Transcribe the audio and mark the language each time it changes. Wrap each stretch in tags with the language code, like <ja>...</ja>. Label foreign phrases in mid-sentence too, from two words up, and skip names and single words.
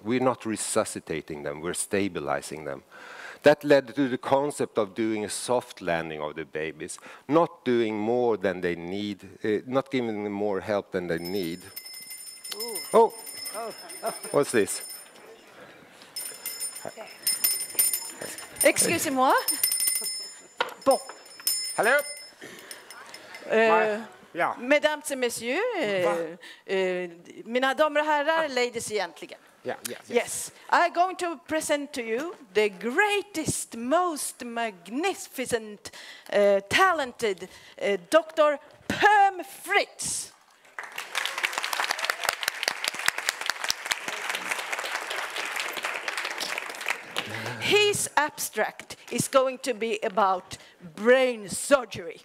<en>We're not resuscitating them, we're stabilizing them. That led to the concept of doing a soft landing of the babies, not doing more than they need, not giving them more help than they need. Ooh. Oh, what's this?</en> <fr>Excusez-moi. Bon.</fr> <en>Hello. Yeah.</en> <fr>Mesdames et messieurs,</fr> <sv>mina damer och herrar, ladies egentligen.</sv> <en>Yes. I'm going to present to you the greatest, most magnificent, talented Dr. Perm Fritz. His abstract is going to be about brain surgery.</en>